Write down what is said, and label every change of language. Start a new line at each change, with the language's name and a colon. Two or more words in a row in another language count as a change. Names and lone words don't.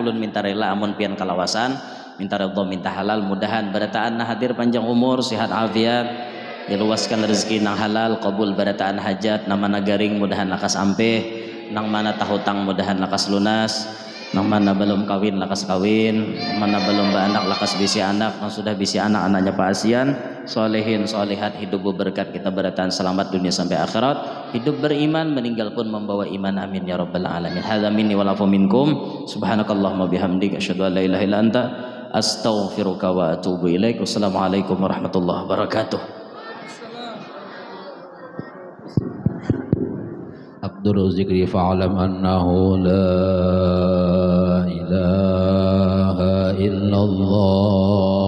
Banjar: Ulun minta rela amun pian kalawasan. Minta redha, minta halal, mudahan barataan hadir panjang umur, sehat afiat, diluaskan rezeki nang halal, qabul barataan hajat, nama nagaring mudahan lakas ampeh, nang mana tahutang mudahan lakas lunas, nang mana belum kawin lakas kawin, nang mana belum beranak lakas bisi anak, nang sudah bisi anak anaknya paasian, solehin solehat hidup berkat kita barataan selamat dunia sampai akhirat, hidup beriman meninggal pun membawa iman
Arabic: آمين يا رب العالمين. هذا مني والعفو منكم سبحانك اللهم بحمدك أشهد أن لا إله إلا أنت أستغفرك وأتوب إليك. والسلام عليكم ورحمة الله وبركاته. عبد ذكري فاعلم أنه لا إله إلا الله